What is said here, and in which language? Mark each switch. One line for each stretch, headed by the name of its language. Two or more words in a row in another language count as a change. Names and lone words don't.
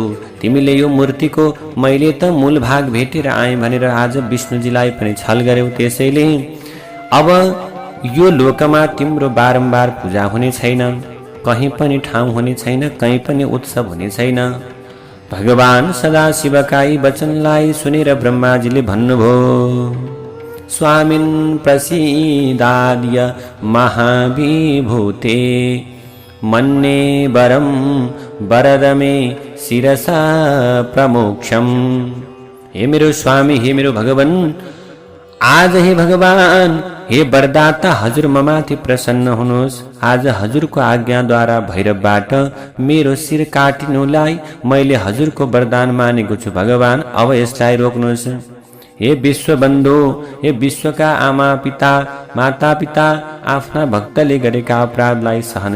Nepali: तिमीले यो मूर्तिको मैले त मूल भाग भेटेर आएँ भनेर आज विष्णुजीलाई पनि छल गर्यौ। त्यसैले अब यो लोकमा तिम्रो बारम्बार पूजा हुने छैन, कहीँ पनि ठाउँ हुने छैन, कहीँ पनि उत्सव हुने छैन। भगवान सदाशिवका यी वचनलाई सुनेर ब्रह्माजीले भन्नुभयो,
Sanskrit: स्वामिन् प्रसीदाद्य महाविभूते मन्ये वरं वरदमे शिरसा प्रमोक्षम।
Nepali: हे मेरो स्वामी, हे मेरो भगवान, आज हे भगवान, हे वरदाता, हजुर ममाथि प्रसन्न हुनुहोस्। आज हजुरको आज्ञाद्वारा भैरवबाट मेरो शिर काटिनुलाई मैले हजुरको वरदान मानेको छु। भगवान, अब यसलाई रोक्नुहोस्। हे विश्वबन्धु, हे विश्वका आमा पिता माता पिता, आफ्ना भक्तले गरेका अपराधलाई सहन